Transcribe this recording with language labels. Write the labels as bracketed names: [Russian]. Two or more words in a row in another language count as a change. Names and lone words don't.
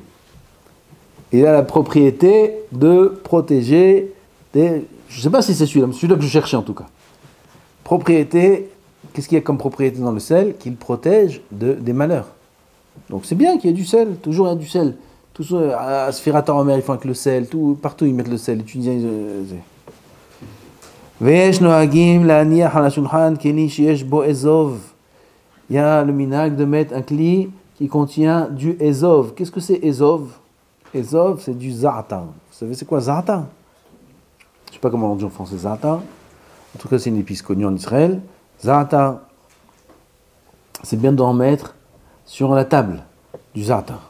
[French] Il a la propriété de protéger des... Je ne sais pas si c'est celui-là que je cherchais en tout cas. Propriété, qu'est-ce qu'il y a comme propriété dans le sel? Qu'il protège des malheurs. Donc c'est bien qu'il y ait du sel, toujours il y a du sel. À Sfirat HaOmer, ils font avec le sel, partout ils mettent le sel. Les Tunisiens, [Hebrew] ויש נוהגים להניח על השולחן כלי שיש בו אזוב. [French] Il y a le minhag de mettre un kli qui contient du ezov. Qu'est-ce que c'est ezov? Ezov, c'est du za'atar. Vous savez c'est quoi za'atar? Je ne sais pas comment on dit en français za'atar. En tout cas, c'est une épice connue en Israël. Za'atar, c'est bien d'en mettre sur la table, du za'atar.